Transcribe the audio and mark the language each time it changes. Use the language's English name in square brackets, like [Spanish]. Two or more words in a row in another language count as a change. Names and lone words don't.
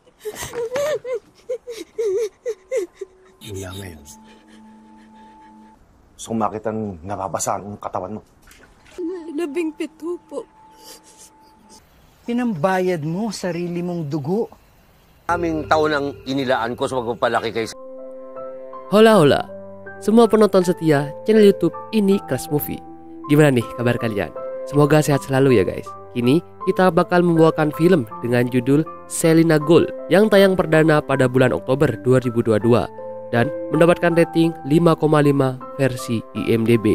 [Filipino] Iya ngayon. Sumakit ang nababasaan ng katawan mo. Labing-7 po. Pinambayad mo sarili mong dugo. Aming taon ang inilaan ko sa pagpapalaki kay... [Indonesian] Hola, semua penonton setia channel YouTube Ini Crush Movie. Gimana nih kabar kalian? Semoga sehat selalu ya guys. Kini kita bakal membawakan film dengan judul Selena Gold yang tayang perdana pada bulan Oktober 2022 dan mendapatkan rating 5,5 versi IMDb.